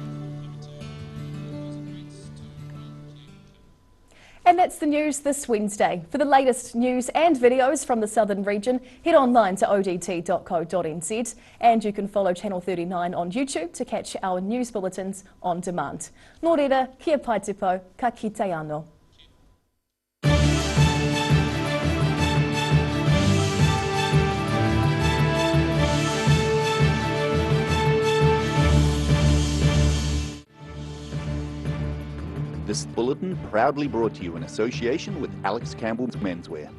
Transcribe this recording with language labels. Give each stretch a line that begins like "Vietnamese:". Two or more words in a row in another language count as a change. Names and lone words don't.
English: And that's the news this Wednesday. For the latest news and videos from the southern region, head online to odt.co.nz and you can follow Channel 39 on YouTube to catch our news bulletins on demand.
Māori: Nō reira, kia pai te pau, ka kite anō.
English: This bulletin proudly brought to you in association with Alex Campbell's Menswear.